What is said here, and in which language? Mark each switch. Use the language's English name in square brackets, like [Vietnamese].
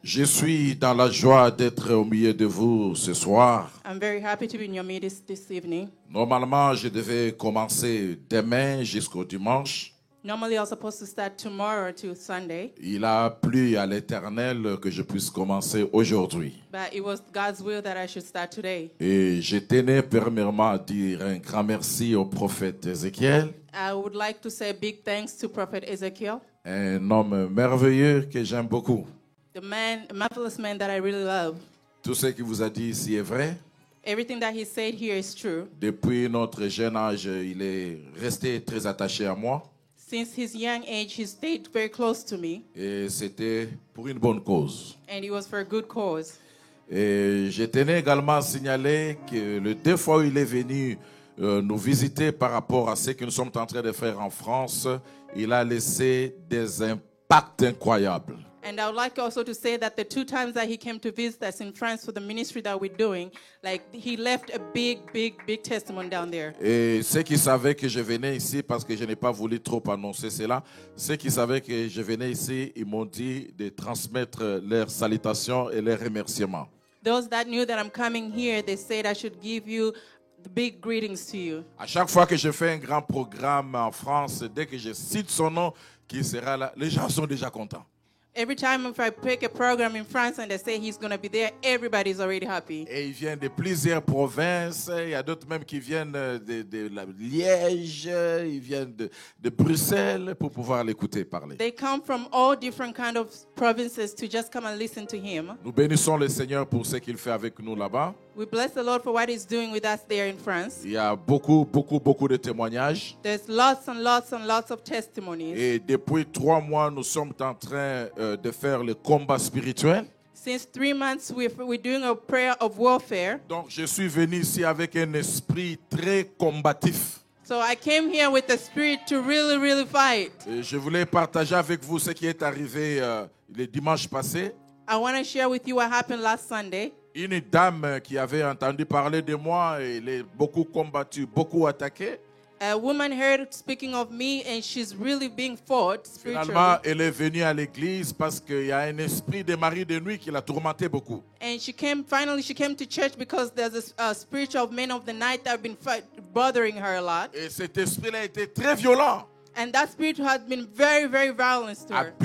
[French] Je suis dans la joie d'être au milieu de vous ce soir. [English] I'm very happy to be in your midst this evening. [French] Normalement, je devais commencer demain jusqu'au dimanche. [English] Normally, I was supposed to start tomorrow to Sunday, [French] Il a plu à l'Éternel que je puisse commencer aujourd'hui. [English] but it was God's will that I should start today. [French] Et je tenais premièrement à dire un grand merci au prophète Ézéchiel, [English] I would like to say big thanks to Prophet Ezekiel, [French] un homme merveilleux que j'aime beaucoup. [English] the man, marvelous man that I really love. [French] Tout ce qu'il vous a dit ici est vrai. [English] Everything that he said here is true. [French] Depuis notre jeune âge, il est resté très attaché à moi. [English] Since his young age, he stayed very close to me, [French] Et c'était pour une bonne cause. [English] and it was for a good cause. [French] Et je tenais également à signaler que les deux fois où il est venu nous visiter par rapport à ce que nous sommes en train de faire en France, il a laissé des impacts incroyables. [English] And I would like also to say that the 2 times that he came to visit us in France for the ministry that we're doing, like he left a big testimony down there. [French] Et ceux qui savaient que je venais ici, parce que je n'ai pas voulu trop annoncer cela, ceux qui savaient que je venais ici, ils m'ont dit de transmettre leurs salutations et leurs remerciements. [English] Those that knew that I'm coming here, they said I should give you the big greetings to you. [French] À chaque fois que je fais un grand programme en France, dès que je cite son nom qui sera là, les gens sont déjà contents. [English] Every time if I pick a program in France and they say he's going to be there, everybody's already happy. [French] Et ils viennent de plusieurs provinces. Il y a d'autres même qui viennent de la Liège, ils viennent de Bruxelles pour pouvoir l'écouter parler. [English] They come from all different kind of provinces to just come and listen to him. [French] Nous bénissons le Seigneur pour ce qu'il fait avec nous là-bas. [English] We bless the Lord for what he's doing with us there in France. [French] Il y a beaucoup de témoignages. [English] There's lots and lots of testimonies. [French] Et depuis 3 mois, nous sommes en train de faire le combat spirituel. [English] Since 3 months, we're doing a prayer of warfare. [French] Donc, je suis venu ici avec un esprit très combatif. [English] So I came here with the spirit to really fight. [French] Et je voulais partager avec vous ce qui est arrivé le dimanche passé. [English] I want to share with you what happened last Sunday. [French] Une dame qui avait entendu parler de moi, elle est beaucoup combattue, beaucoup attaquée. [English] A woman heard speaking of me and she's really being fought spiritually. [French] Finalement, elle est venue à l'église parce qu'il y a un esprit de mari de nuit qui l'a tourmenté beaucoup. [English] And she came to church because there's a spiritual man of the night that have been bothering her a lot. [French] Et cet esprit-là était très violent. [English] And that spirit had been very violent to her.